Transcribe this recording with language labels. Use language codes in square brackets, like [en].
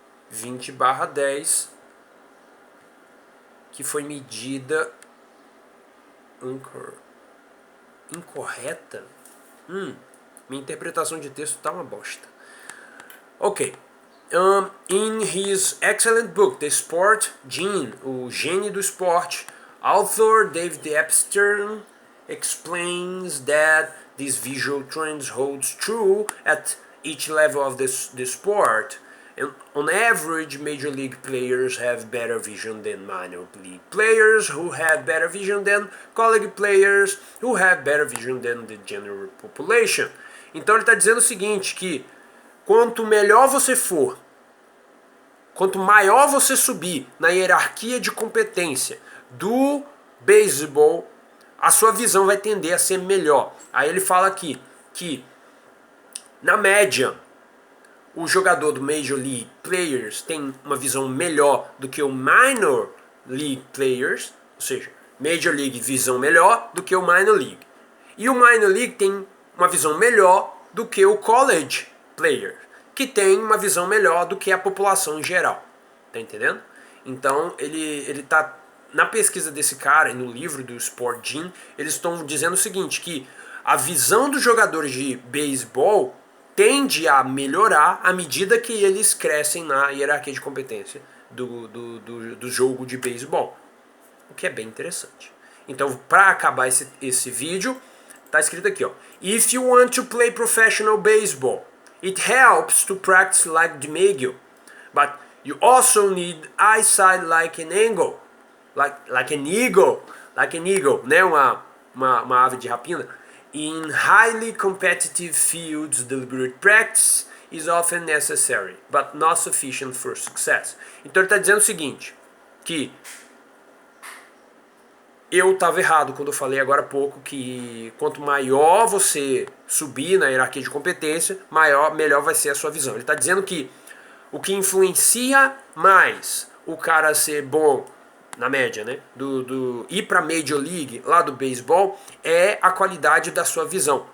[pt] 20/10 que foi medida incorreta. Minha interpretação de texto tá uma bosta. Ok. [en] In his excellent book, The Sport Gene, [pt] o Gene do Esporte, [en] author David Epstein explains that these visual trends holds true at each level of the sport. And on average, major league players have better vision than minor league players, who have better vision than college players, who have better vision than the general population. [pt] Então ele está dizendo o seguinte, que quanto melhor você for, quanto maior você subir na hierarquia de competência do beisebol, a sua visão vai tender a ser melhor. Aí ele fala aqui que, na média, o jogador do Major League Players tem uma visão melhor do que o Minor League Players, ou seja, Major League visão melhor do que o Minor League. E o Minor League tem uma visão melhor do que o College Player, que tem uma visão melhor do que a população em geral. Tá entendendo? Então ele tá na pesquisa desse cara e no livro do Sport Gene, eles estão dizendo o seguinte, que a visão dos jogadores de beisebol tende a melhorar à medida que eles crescem na hierarquia de competência do jogo de beisebol, o que é bem interessante. Então, para acabar esse vídeo, tá escrito aqui, ó: [en] If you want to play professional baseball, it helps to practice like DiMaggio, but you also need eyesight like an eagle, like an eagle, né? [pt] Uma ave de rapina. [en] In highly competitive fields, deliberate practice is often necessary, but not sufficient for success. [pt] Então ele está dizendo o seguinte, que eu estava errado quando eu falei agora há pouco que quanto maior você subir na hierarquia de competência, melhor vai ser a sua visão. Ele está dizendo que o que influencia mais o cara ser bom na média, né, ir para Major League lá do beisebol é a qualidade da sua visão.